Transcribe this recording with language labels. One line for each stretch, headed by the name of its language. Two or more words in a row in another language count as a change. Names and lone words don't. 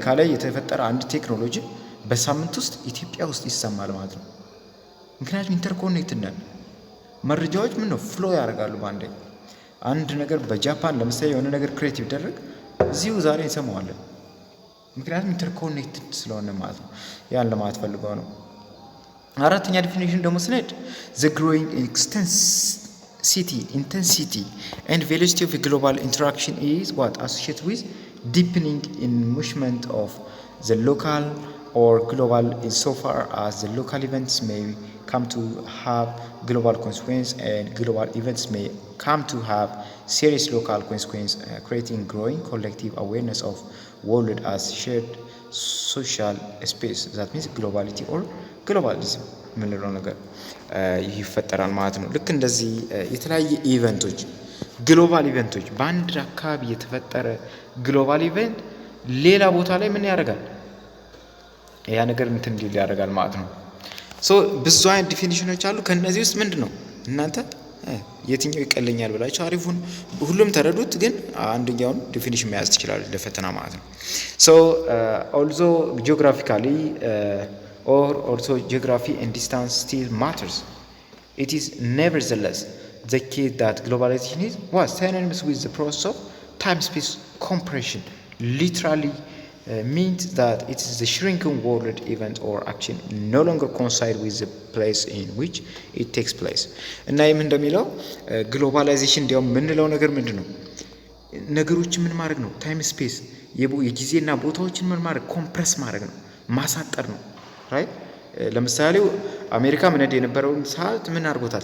Amharic: ላይ የተፈጠረ አንድ ቴክኖሎጂ በሳምንት ውስጥ ኢትዮጵያ ውስጥ ይሰማል ማለት ነው። ምክንያቱም ኢንተርኮኔክትድ ነን። መረጃዎች ምንድነው ፍሎ ያደርጋሉ በአንዴ። አንድ ነገር በጃፓን ለምሳሌ የሆነ ነገር ክሬት ቢደረግ እዚሁ ዛሬ እንሰማዋለን። ምክንያቱም ኢንተርኮኔክትድ ስለሆነ ማለት ነው። ያን ለማለት ፈልገው ነው። አራተኛ ዲፊኒሽን ደግሞ ስንሄድ
English: the growing intensity and velocity of global interaction is what associated with deepening enmeshment of the local or global insofar as the local events may come to have global consequence and global events may come to have serious local consequence, creating growing collective awareness of world as shared social space. That means globality or
Amharic: ግሎባሊዝም የምንለው ነገር ይፈጠራል ማለት ነው። ልክ እንደዚህ የተለያየ ኢቨንቶች
English: global events
Amharic: በአንድ አካባቢ የተፈጠረ
English: global event
Amharic: ሌላ ቦታ ላይ ምን ያደርጋል? ያ ነገር እንትን እንዲል ያደርጋል ማለት ነው። ሶ ብዙ አይነት ዲፊኒሽኖች አሉ። ከነዚህ ውስጥ ምንድነው እናንተ የትኛው ይቀለኛል ብላችሁ አሪፉን ሁሉም ተረዱት፣ ግን አንደኛውን ዲፊኒሽን መያዝ ትችላለች ለፈተና ማለት ነው።
English: so also geographically or also geography and distance still matters, it is nevertheless the case that globalization is synonymous with the process of time-space compression. Literally means that it is the shrinking world event or action no longer coincide with the place in which it takes place.
Amharic: እና ይህም እንደሚለው ግሎባላይዜሽን እንዲያውም የምንለው ነገር ምንድን ነው? ነገሮችን ምን ማድረግ ነው?
English: time space
Amharic: የጊዜና ቦታዎችን ምን ማድረግ? ኮምፕረስ ማድረግ ነው፣ ማሳጠር ነው። ራይት ለምሳሌ አሜሪካ ምን የነበረውን ሰዓት ምን አድርጎታል?